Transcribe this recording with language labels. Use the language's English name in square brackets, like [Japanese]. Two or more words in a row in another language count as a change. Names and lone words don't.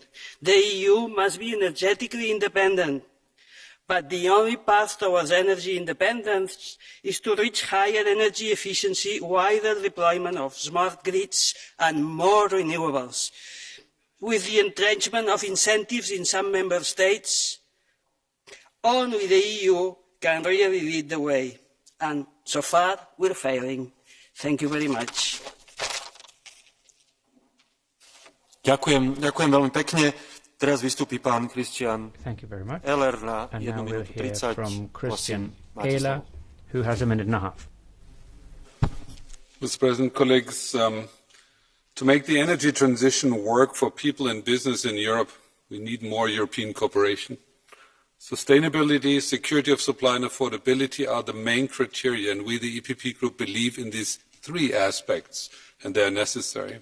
[English] The EU must be energetically independent, but the only path towards energy independence is to reach higher energy efficiency, wider deployment of smart grids and more renewables. With the entrenchment of incentives in some member states, only the EU can really lead the way. And so far, we're failing. Thank you very much. [Slovak] Ďakujem veľmi pekne. Teraz vystúpi pán Christian Eller na 1 minútu 30. [English] From Christian Ehler, who has 1.5 minutes. Mr. President, colleagues, to make the energy transition work for people and business in Europe, we need more European cooperation. Sustainability, security of supply and affordability are the main criteria, and we, the EPP Group, believe in these 3 aspects, and they are necessary.